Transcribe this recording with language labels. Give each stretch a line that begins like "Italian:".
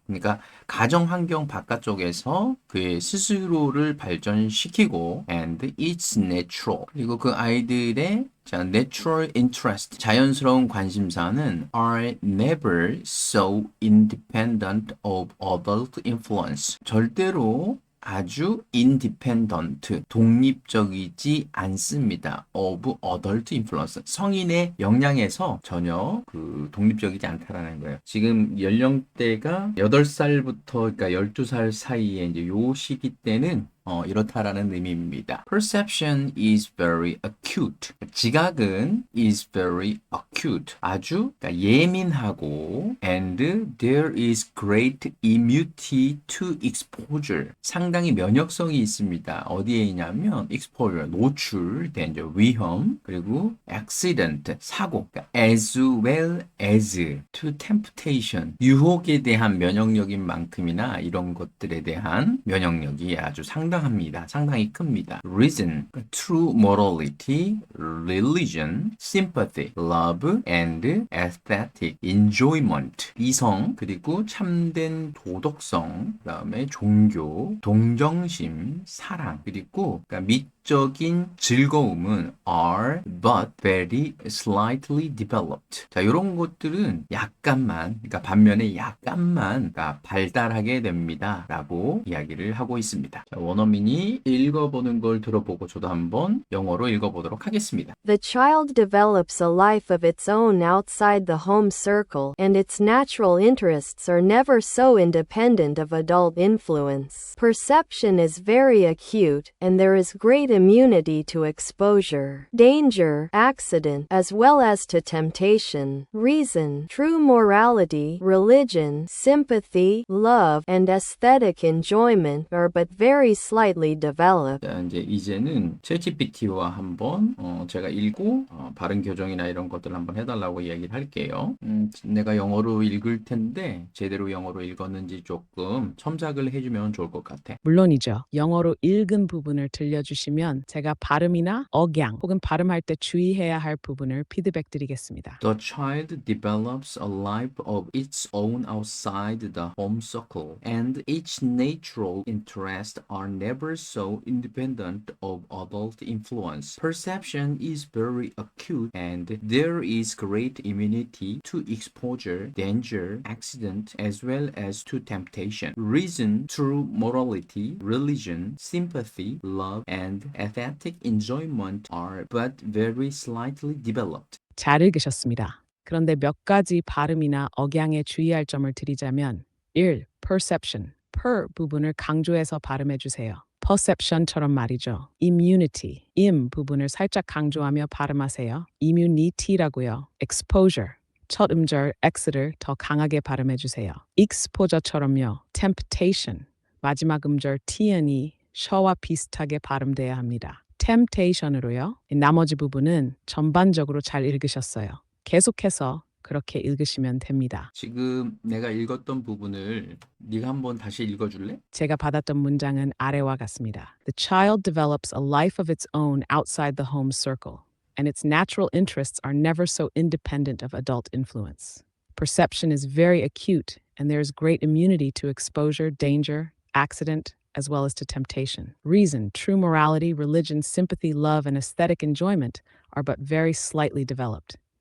Korean: 그러니까 가정 환경 바깥쪽에서 그의 스스로를 발전시키고
English: and it's natural.
Korean: 그리고 그 아이들의
English: natural interest,
Korean: 자연스러운 관심사는
English: are never so independent of adult influence.
Korean: 절대로 아주 independent, 독립적이지 않습니다.
English: of adult influence,
Korean: 성인의 영향에서 전혀 독립적이지 않다라는 거예요. 지금 연령대가 8살부터 그러니까 12살 사이에 이제 요 시기 때는 이렇다라는 의미입니다.
English: Perception is very acute.
Korean: 지각은
English: is very acute.
Korean: 아주 그러니까 예민하고
English: and there is great immunity to exposure.
Korean: 상당히 면역성이 있습니다. 어디에 있냐면
English: exposure, 노출, danger, 위험, 그리고 accident, 사고, 그러니까 as well as to temptation.
Korean: 유혹에 대한 면역력인 만큼이나 이런 것들에 대한 면역력이 아주 상당합니다. 상당히 큽니다.
English: Reason, true morality, religion, sympathy, love, and aesthetic enjoyment.
Korean: 이성, 그리고 참된 도덕성, 그다음에 종교, 동정심, 사랑, 그리고 그러니까 미적인 즐거움은
English: are but very slightly developed.
Korean: 자, 이런 것들은 약간만, 그러니까 반면에 약간만 그러니까 발달하게 됩니다. 라고 이야기를 하고 있습니다. 자, 원어민이 읽어보는 걸 들어보고 저도 한번 영어로 읽어보도록 하겠습니다.
English: The child develops a life of its own outside the home circle, and its natural interests are never so independent of adult influence. Perception is very acute, and there is great immunity to exposure, danger, accident, as well as to temptation. Reason, true morality, religion, sympathy, love, and aesthetic enjoyment are but very slightly developed.
Korean: 자, 이제는 챗GPT와 한번 제가 읽고 발음 교정이나 이런 것들 한번 해달라고 이야기를 할게요. 내가 영어로 읽을 텐데 제대로 영어로 읽었는지 조금 첨삭을 해주면 좋을 것 같아. 물론이죠. 영어로 읽은 부분을 들려주시면 제가 발음이나 억양 혹은 발음할 때 주의해야 할 부분을 피드백 드리겠습니다.
English: The child develops a life of its own outside the home circle, and its natural interests are never so independent of adult influence. Perception is very acute, and there is great immunity to exposure, danger, accident, as well as to temptation. Reason, true morality, religion, sympathy, love, and aesthetic enjoyment are but very slightly developed.
Korean: 잘 읽으셨습니다. 그런데 몇 가지 발음이나 억양에 주의할 점을 드리자면 1. perception, per 부분을 강조해서 발음해 주세요. perception처럼 말이죠. immunity, im 부분을 살짝 강조하며 발음하세요. immunity라고요. exposure, 첫 음절 x를 더 강하게 발음해 주세요. exposure처럼요. temptation, 마지막 음절 tn이 셔와 비슷하게 발음돼야 합니다. temptation으로요. 나머지 부분은 전반적으로 잘 읽으셨어요. 계속해서 그렇게 읽으시면 됩니다. 지금 내가 읽었던 부분을 네가 한번 다시 읽어줄래? 제가 받았던 문장은 아래와 같습니다.
English: The child develops a life of its own outside the home circle, and its natural interests are never so independent of adult influence. Perception is very acute, and there is great immunity to exposure, danger, accident, as well as to temptation. Reason, true morality, religion, sympathy, love, and aesthetic enjoyment are but very slightly developed.